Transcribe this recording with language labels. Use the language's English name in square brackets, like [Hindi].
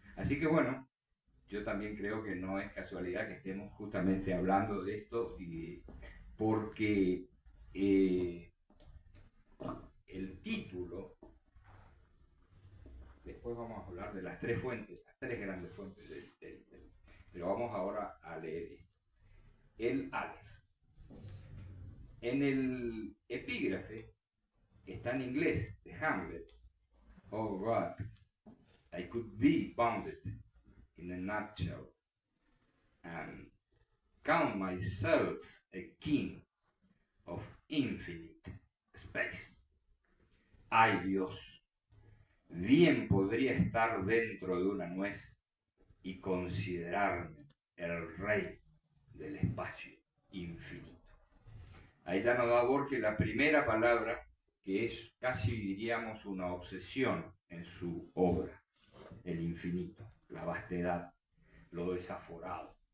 [Spanish] Así que bueno, yo también creo que no es casualidad que estemos justamente hablando de esto, porque el título, después vamos a hablar de las tres fuentes, las tres grandes fuentes, pero vamos ahora a leer esto. El Aleph. En el epígrafe está en inglés, de Hamlet. [English] Oh God, I could be bounded in a nutshell and count myself a king of infinite space. [Spanish] Ay Dios, bien podría estar dentro de una nuez y considerarme el rey del espacio infinito. Ahí ya nos da Borges la primera palabra, que es casi diríamos una obsesión en su obra, el infinito, la vastedad, lo desaforado.